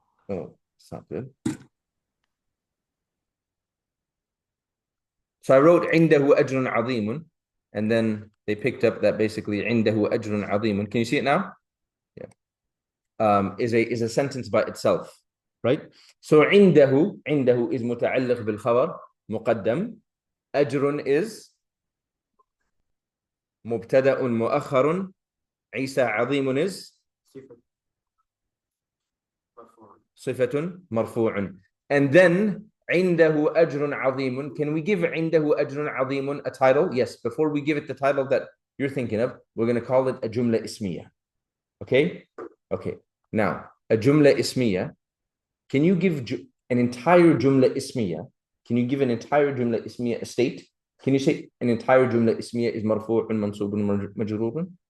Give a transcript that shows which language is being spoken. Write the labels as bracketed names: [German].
[English] Oh, it's not good. So I wrote [Arabic] عنده أجر عظيم, [English] and then they picked up that basically عنده أجر عظيم. Can you see it now? Yeah. Is a sentence by itself, right? [Arabic] So عنده is متعلق بالخبر مقدم. أجر is مبتدأ مؤخر. عيسى عظيم is صفة مرفوع. [English] And then [Arabic] عنده أجر عظيم. [English] Can we give عنده أجر عظيم a title? Yes. Before we give it the title that you're thinking of, we're going to call it a جملة اسمية. Okay? Okay. Now, a جملة اسمية. Can you give an entire جملة اسمية? Can you give an entire جملة اسمية a state? Can you say an entire جملة اسمية is مرفوع منصوب مجرور?